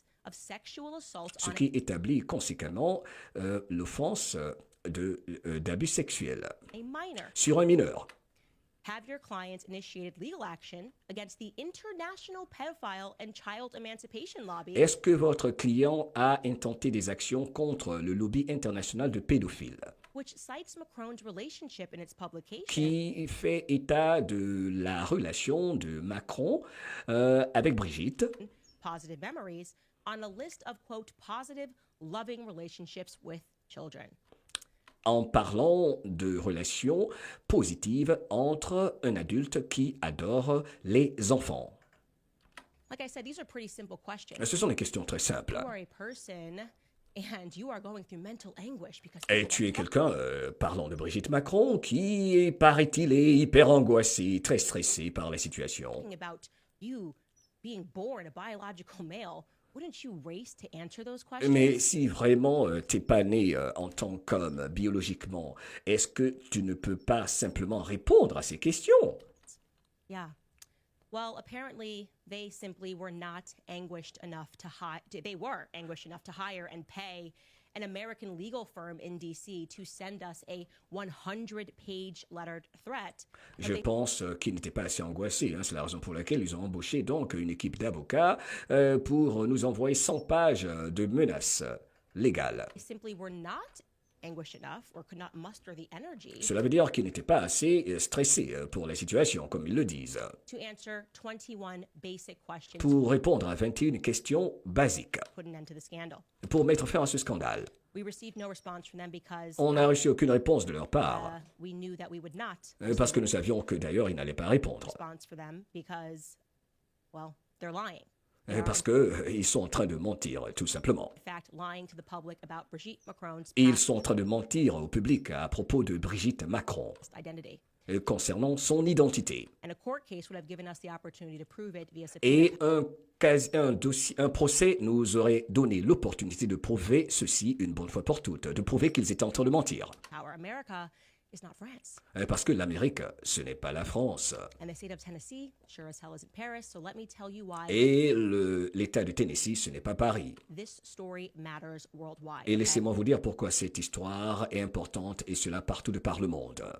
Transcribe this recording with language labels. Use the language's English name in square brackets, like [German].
[French] Ce qui établit conséquemment l'offense d'abus sexuel sur un mineur. [English] Have your clients initiated legal action against the International Pedophile and Child Emancipation Lobby? [French] Est-ce que votre client a intenté des actions contre le lobby international de pédophiles? [English] Which cites Macron's relationship in its publication. [French] Qui fait état de la relation de Macron avec Brigitte. [English] Positive memories on a list of, quote, positive, loving relationships with children. [French] En parlant de relations positives entre un adulte qui adore les enfants. [English] Like I said, these are pretty simple questions. [French] Ce sont des questions très simples. [English] You are a person and you are going through mental anguish because... [French] Et tu es quelqu'un, parlant de Brigitte Macron, qui, paraît-il, est hyper angoissé, très stressé par la situation. [English] Talking about you being born a biological male. Wouldn't you race to answer those questions? [French] Mais si vraiment t'es pas né en tant qu'homme biologiquement, est-ce que tu ne peux pas simplement répondre à ces questions? [English] Yeah. Well, apparently they simply were not anguished enough to hire. They were anguished enough to hire and pay an American legal firm in DC to send us a 100-page lettered threat. [French] Je pense qu'ils n'étaient pas assez angoissés. C'est la raison pour laquelle ils ont embauché donc une équipe d'avocats pour nous envoyer 100 pages de menaces légales. [English] They simply were not anguished enough or could not muster the energy. [French] Cela veut dire qu'ils n'étaient pas assez stressés pour la situation, comme ils le disent. [English] To answer 21 basic questions. [French] Pour répondre à 21 questions basiques. [English] Put an end to the scandal. [French] Pour mettre fin à ce scandale. [English] We received no response from them because [French] on n'a reçu aucune réponse de leur part. [English] We knew that we would not. [French] Parce que nous savions que d'ailleurs ils n'allaient pas répondre. [English] Response for them because, well, they're lying. [French] Parce qu'ils sont en train de mentir, tout simplement. [English] In fact, lying to the public about Brigitte Macron's [French] Ils sont en train de mentir au public à propos de Brigitte Macron. [English] Identity. [French] Concernant son identité. [English] And a court case would have given us the opportunity to prove it via [French] Et un procès nous aurait donné l'opportunité de prouver ceci une bonne fois pour toutes, de prouver qu'ils étaient en train de mentir. [English] Power America is not France. Parce que l'Amérique, ce n'est pas la France. And the state of Tennessee sure as hell isn't Paris, so let me tell you why. [French] Et l'État de Tennessee, ce n'est pas Paris. [English] This story matters worldwide. [French] Et laissez-moi vous dire pourquoi cette histoire est importante, et cela partout de par le monde.